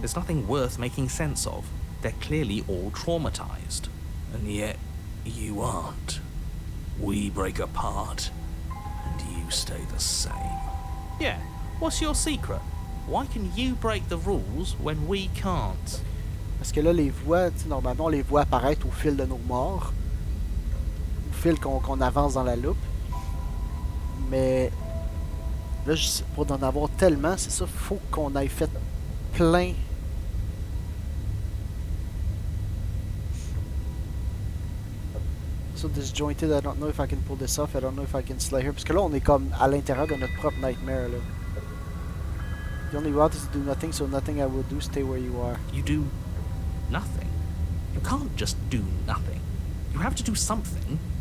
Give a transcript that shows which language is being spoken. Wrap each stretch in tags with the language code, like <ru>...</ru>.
<en>There's nothing worth making sense of. They're clearly all traumatized. And yet, you aren't. We break apart, and you stay the same. Yeah, what's your secret? Why can you break the rules when we can't?</en> <fr>Parce que là, les voix, tu sais, normalement, on les voit apparaître au fil de nos morts. Au fil qu'on avance dans la loupe. Mais là, pour en avoir tellement, c'est ça, faut qu'on aille fait plein.</fr> <en>So disjointed, I don't know if I can pull this off, I don't know if I can slay her.</en> <fr>Parce que là, on est comme à l'intérieur de notre propre nightmare, là.</fr> <en>The only route is to do nothing, so nothing I will do, stay where you are. You do nothing. You can't just do nothing. You have to do something.</en>